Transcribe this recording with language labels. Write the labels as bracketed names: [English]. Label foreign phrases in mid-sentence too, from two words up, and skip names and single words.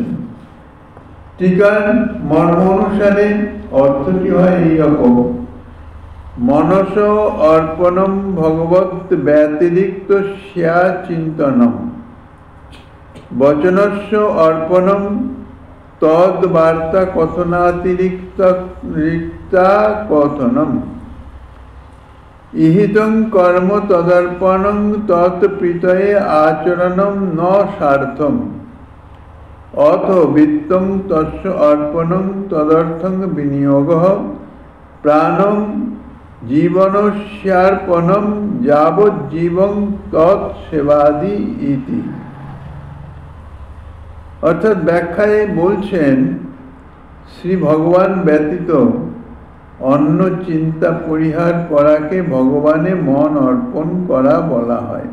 [Bangla] টিকার মর্ম অনুসারে অর্থটি হয় এইরকম: [Sanskrit] মনস অর্পণম ভগবত ব্যতিরিক্ত স্যা চিন্তনম, বচনস্য অর্পণম তদ বার্তা কথনাতিরিক্তা কথনম, ইহিতং কর্ম তদর্পণং তৎ প্রীতয়ে আচরণম ন স্বার্থম, অথ বিত্তং তস্য অর্পণং তদর্থং বিনিয়োগঃ প্রাণং জীবনস্যার্পণম যাবজ্জীবং তৎ সেবাদি ইতি। [Bangla] অর্থাৎ ব্যাখ্যায় বলছেন শ্রী ভগবান ব্যতীত অন্য চিন্তা পরিহার করাকে ভগবানে মন অর্পণ করা বলা হয়।